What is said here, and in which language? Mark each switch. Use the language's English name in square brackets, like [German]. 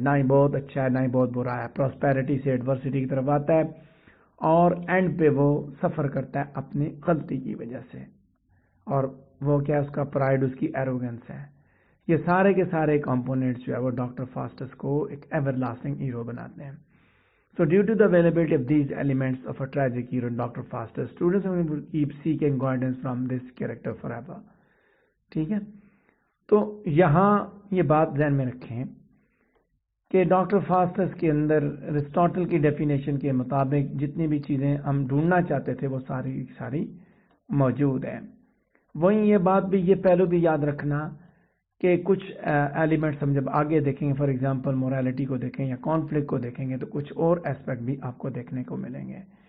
[Urdu] نہ ہی بہت اچھا ہے نہ ہی بہت برا ہے. پراسپیرٹی سے ایڈورسٹی کی طرف آتا ہے اور اینڈ پہ وہ سفر کرتا ہے اپنی غلطی کی وجہ سے. اور وہ کیا اس کا پرائڈ اس کی ایروگنس ہے. یہ سارے کے سارے کمپوننٹس جو ہے وہ ڈاکٹر فاسٹس کو ایک ایور لاسٹنگ ہیرو بناتے ہیں. [English] So due to the availability of these elements of a tragic hero in Dr. Faustus, students will keep seeking guidance from this character forever. [Urdu] ٹھیک ہے. تو یہاں یہ بات ذہن میں رکھیں کہ ڈاکٹر فاسٹس کے اندر ارسطاٹل کی ڈیفینیشن کے مطابق جتنی بھی چیزیں ہم ڈھونڈنا چاہتے تھے وہ ساری ساری موجود ہیں. وہیں یہ بات بھی یہ پہلو بھی یاد رکھنا کہ کچھ ایلیمنٹس ہم جب آگے دیکھیں گے فار ایگزامپل مورالٹی کو دیکھیں یا کانفلکٹ کو دیکھیں گے تو کچھ اور اسپیکٹ بھی آپ کو دیکھنے کو ملیں گے.